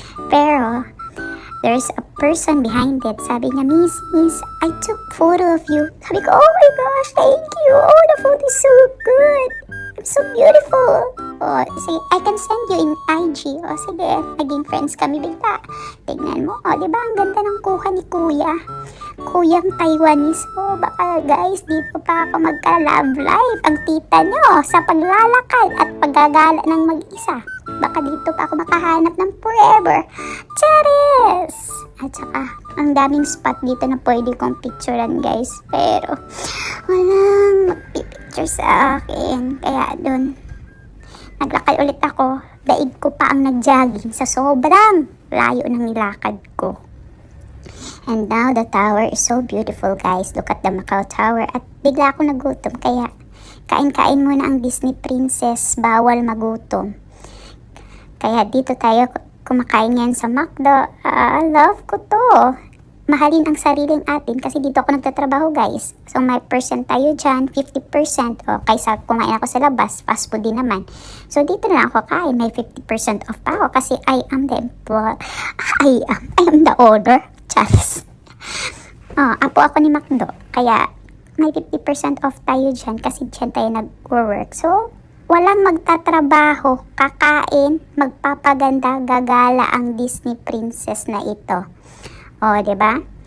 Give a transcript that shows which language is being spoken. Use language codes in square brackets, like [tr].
[tl] Pero, [en] there's a person behind it. [tl] Sabi niya, [en] Miss, I took photo of you. [tl] Sabi ko, [en] oh my gosh, thank you. Oh, the photo is so good. I'm so beautiful. [tl] Oh, sige, [en] I can send you in IG. [tl] Oh, sige, naging friends kami bigla. Tignan mo, diba ang ganda ng kuha ni Kuya? Kuyang Taiwanese. Oh, baka guys, dito pa ako magka-love life. Ang tita nyo sa paglalakad at paggagala ng mag-isa. Baka dito pa ako makahanap ng forever. Charis! At saka, ang daming spot dito na pwede kong picturean guys. Pero, walang magpipicture sa akin. Kaya doon, naglakad ulit ako. Daig ko pa ang nag-jogging sa sobrang layo ng nilakad ko. [en] And now the tower is so beautiful guys. Look at the Macau Tower. [tl] At bigla ako nagutom. Kaya kain-kain muna ang Disney Princess. Bawal magutom. Kaya dito tayo kumakain yan sa McDo. Love ko to. Mahalin ang sariling atin kasi dito ako nagtatrabaho guys. So may percent tayo dyan. 50%. O kaysa kumain ako sa labas. Fast food din naman. So dito na ako kain. May 50% off pa ako kasi [en] I am the employee. I am the owner. Charis. [tl] Apo ako ni [en] McDo. [tl] Kaya, may 50% off tayo dyan kasi dyan tayo nag-work. So, walang magtatrabaho, kakain, magpapaganda, gagala ang Disney Princess na ito. Diba?